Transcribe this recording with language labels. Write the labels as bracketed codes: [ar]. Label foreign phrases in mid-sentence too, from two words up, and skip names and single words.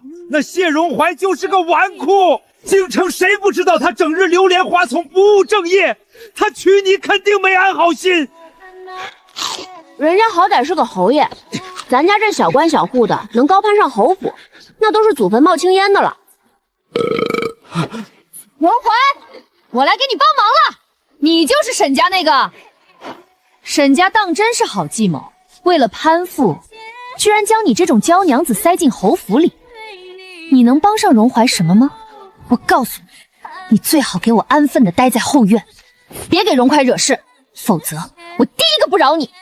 [zh] 那謝榮懷就是個紈絝，京城誰不知道他整日流連花叢，不務正業？他娶你肯定沒安好心。人家好歹是個侯爺，咱家這小官小戶的能高攀上侯府，那都是祖墳冒青煙的了。榮懷，我來給你幫忙了。你就是沈家那個。沈家當真是好計謀，為了攀附，居然將你這種嬌娘子塞進侯府裡。你能幫上榮懷什麼嗎？我告訴你，你最好給我安分的待在後院，別給榮懷惹事，否則我第一個不饒你。